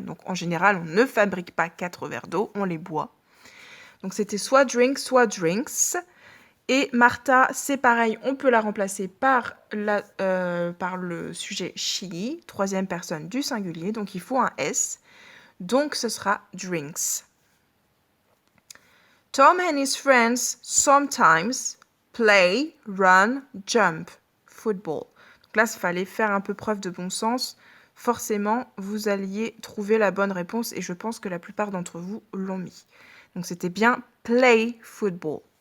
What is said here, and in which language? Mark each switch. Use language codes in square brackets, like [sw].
[fr] Donc en général, on ne fabrique pas 4 verres d'eau, on les boit. Donc c'était soit drink, soit drinks. Et Martha, c'est pareil, on peut la remplacer par le sujet she, 3e personne du singulier, donc il faut un S. Donc ce sera drinks. [en] Tom and his friends sometimes play, run, jump, football. [fr] Donc là, il fallait faire un peu preuve de bon sens. Forcément, vous alliez trouver la bonne réponse et je pense que la plupart d'entre vous l'ont mis. Donc c'était bien play football.